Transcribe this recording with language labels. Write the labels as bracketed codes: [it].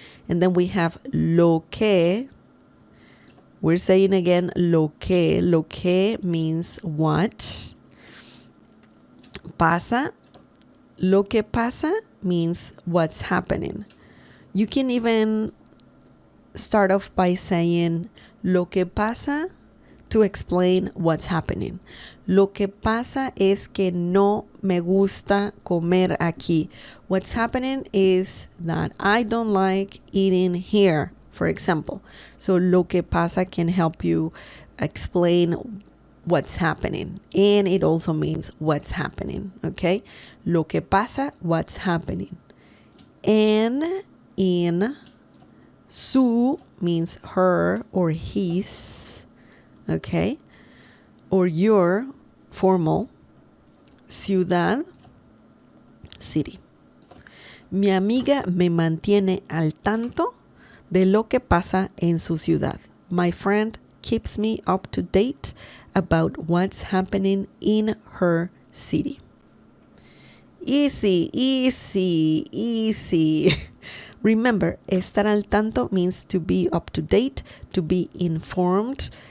[en] And then we have lo que. We're saying again lo que. Lo que means what. [es] Pasa, lo que pasa [en] means what's happening. You can even start off by saying lo que pasa to explain what's happening. [es] Lo que pasa es que no me gusta comer aquí. [en] What's happening is that I don't like eating here, for example. So lo que pasa can help you explain what's happening. And it also means what's happening, okay? Lo que pasa, what's happening. And in su means her or his, okay? Or your, formal. Ciudad, city. [es] Mi amiga me mantiene al tanto de lo que pasa en su ciudad. [en] My friend keeps me up to date about what's happening in her city. Easy, easy, easy. Remember, estar al tanto means to be up to date, to be informed.